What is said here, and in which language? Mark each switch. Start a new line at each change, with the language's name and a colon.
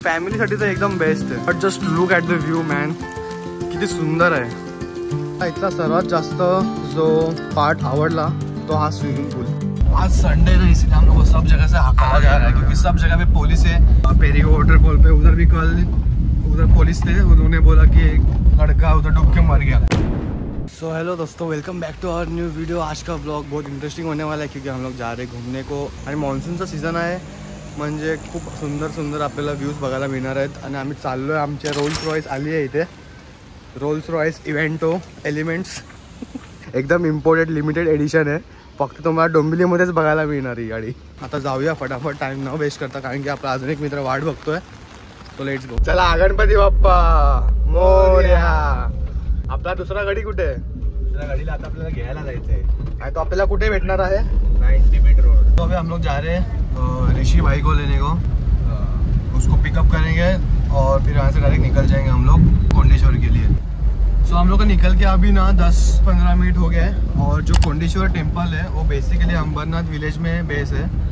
Marathi: फॅमिलीसाठी तर एकदम बेस्ट आहे.
English: but just look at the view man,
Marathi: किती सुंदर आहे. इथला सर्वात जास्त जो पार्ट आवडला तो हा स्विमिंग पूल.
Hindi: आज संडे है इसलिए हम लोग सब जगह से हकाला जा रहा है क्योंकि सब जगह पे पुलिस है. पेरिगो वाटरफॉल पे उधर भी कल उधर पुलिस थे, उन्होंने बोला कि एक लड़का उधर डूब के मर गया.
English: so hello
Hindi: दोस्तों,
English: Welcome back to our new video.
Hindi: आज का ब्लॉग बहुत इंटरेस्टिंग होने वाला है क्योंकि हम लोग जा रहे हैं घूमने को
Marathi: आणि मॉन्सूनचा सीझन आहे. म्हणजे खूप सुंदर सुंदर आपल्याला व्ह्यूज बघायला मिळणार आहेत. आणि आम्ही चाललो आहे, आमच्या रोल्स रॉयस आली आहे इथे. रोल्स रॉयस इव्हेंटो एलिमेंट्स एकदम इम्पोर्टेड लिमिटेड एडिशन आहे. फक्त तुम्हाला डोंबिवलीमध्येच बघायला मिळणार ही गाडी. आता जाऊया फटाफट, टाइम न वेस्ट करता, कारण की आपला अजून एक मित्र वाट बघतोय. तो
English: Let's go.
Marathi: चला गणपती बाप्पा मोरया. आपला दुसरा गाडी कुठे आहे? दुसऱ्या गाडीला आता आपल्याला घ्यायला जायचंय. आणि तो आपल्याला कुठे भेटणार आहे?
Hindi: 90 फीट रोड. तो अभी हम लोग जा रहे हैं ऋषि भाई को लेने को. उसको पिकअप करेंगे और फिर यहाँ से डायरेक्ट निकल जाएंगे हम लोग कोंडेश्वर के लिए. सो हम लोग का निकल के अभी ना 10-15 मिनट हो गया है. और जो कोंडेश्वर टेम्पल है वो बेसिकली अंबरनाथ विलेज में बेस है.